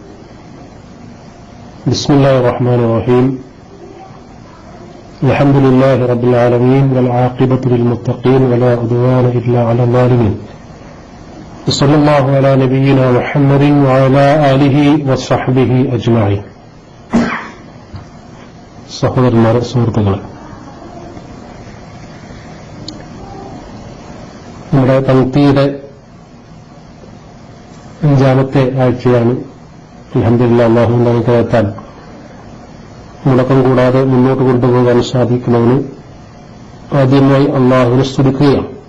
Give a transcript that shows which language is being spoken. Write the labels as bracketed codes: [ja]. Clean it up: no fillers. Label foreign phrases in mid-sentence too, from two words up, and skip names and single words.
[ar] بسم الله الرحمن الرحيم. الحمد لله رب العالمين والعاقبة للمتقين ولا عدوان إلا على الظالمين. صلى الله على نبينا محمد وعلى آله وصحبه أجمعين. [ml] സഹോദരന്മാരെ, സുഹൃത്തുക്കളെ, നമ്മുടെ തൻഖീദ് അഞ്ചാമത്തെ ആഴ്ചയാണ്. അൽഹംദുലില്ലാഹ്, അല്ലാഹുവിന്റെ അനുഗ്രഹത്താൽ മുടക്കം കൂടാതെ മുന്നോട്ട് കൊണ്ടുപോകാൻ സാധിക്കുന്നതിന് ആദ്യമായി അല്ലാഹുവിനെ സ്തുതിക്കുകയാണ്.